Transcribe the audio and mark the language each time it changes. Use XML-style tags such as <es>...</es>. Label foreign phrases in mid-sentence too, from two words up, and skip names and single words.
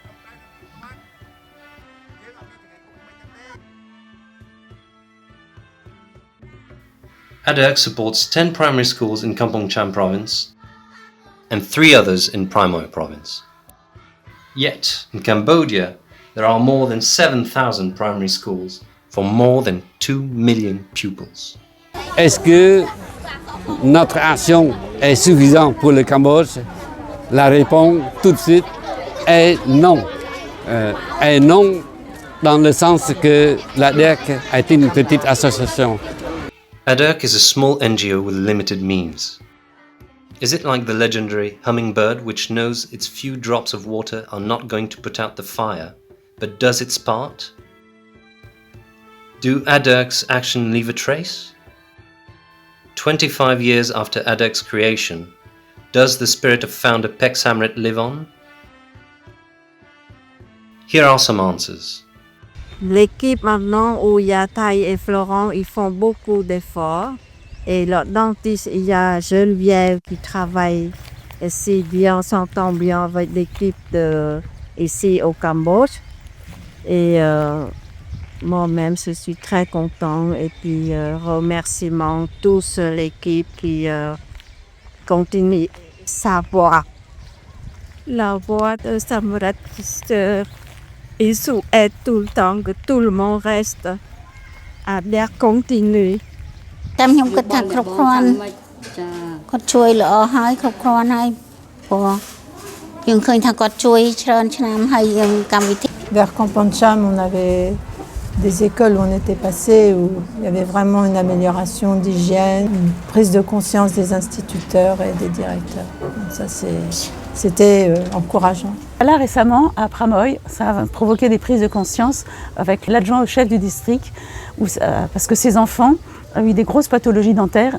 <en>ADERC supports 10 primary schools in Kampong Cham province and 3 others in Primoy province. Yet, in Cambodia, there are more than 7,000 primary schools for more than 2 million pupils.</en> <fr>Est-ce que notre action est suffisante pour le Cambodge? La réponse tout de suite est non. Est non dans le sens que l'ADERC est une petite association.</fr> <en>ADERC is a small NGO with limited means. Is it like the legendary hummingbird which knows its few drops of water are not going to put out the fire, but does its part? Do ADERC's action leave a trace? 25 years after ADERC's creation, does the spirit of founder Pek Samrit live on? Here are some answers.</en> <fr>L'équipe maintenant où il y a Thaï et Florent, ils font beaucoup d'efforts. Et leur dentiste, il y a Geneviève qui travaille ici bien, s'entend bien avec l'équipe ici au Cambodge. Et moi-même, je suis très content. Et puis, remerciements tous l'équipe qui continue sa voie. La voie de Samrat il souhaite tout le temps que tout le monde reste à bien continuer.</fr> <km>តាមខ្ញុំគិតថាគ្រប់គ្រាន់គាត់ជួយល្អហើយគ្រប់គ្រាន់ហើយព្រោះយើងឃើញថាគាត់ជួយច្រើនឆ្នាំហើយកម្មវិធី</km> <fr>Vers Kampong Cham, on avait des écoles où on était passé, où il y avait vraiment une amélioration d'hygiène, une prise de conscience des instituteurs et des directeurs. Donc ça, c'était encourageant. Là, récemment, à Primoy, ça a provoqué des prises de conscience avec l'adjoint au chef du district, parce que ses enfants a eu des grosses pathologies dentaires.</fr>